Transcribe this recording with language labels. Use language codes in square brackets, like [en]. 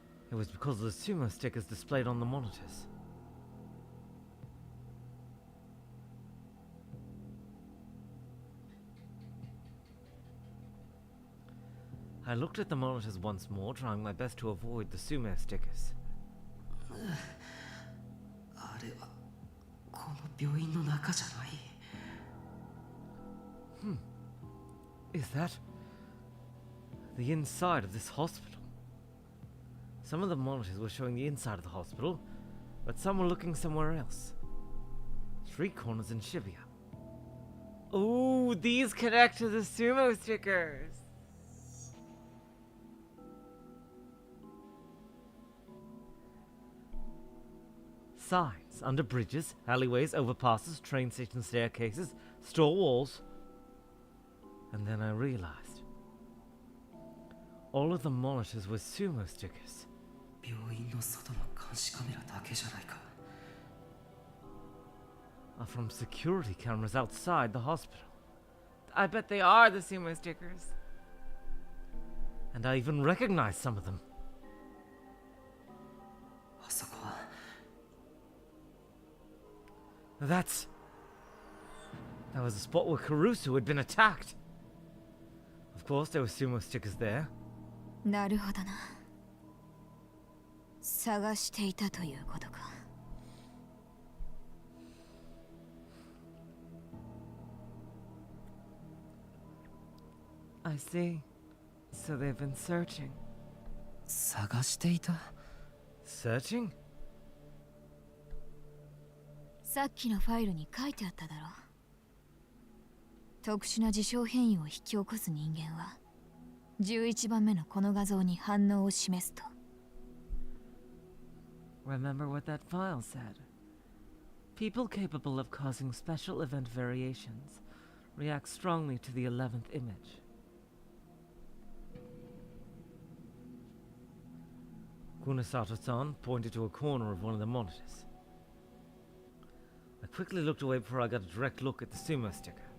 [en] It was because of the sumo stickers displayed on the monitors. I looked at the monitors once more, trying my best to avoid the sumo stickers. [ja] あれはこの病院の中じゃない。 [en] Is that the inside of this hospital? Some of the monitors were showing the inside of the hospital, but some were looking somewhere else. Street corners in Shibuya. Ooh, these connect to the sumo stickers. Signs under bridges, alleyways, overpasses, train station staircases, store walls. And then I realized. All of the monitors were sumo stickers. [ja] 病院の外の監視カメラだけじゃないか。 [en] Are from security cameras outside the hospital. I bet they are the sumo stickers. And I even recognized some of them. [ja] あそこは [en] That was the spot where Kurusu had been attacked. Of course, there were sumo stickers there. [ja] なるほどな。探していたということか。 [en] I see. So they've been searching. [ja] 探していた。 [en] Searching? [ja] さっきのファイルに書いてあっただろ。特殊な事象変異を引き起こす人間は11番目のこの画像に反応を示すと。 [en] Remember what that file said. People capable of causing special event variations react strongly to the 11th image. Kunasato-san pointed to a corner of one of the monitors. I quickly looked away before I got a direct look at the sumo sticker.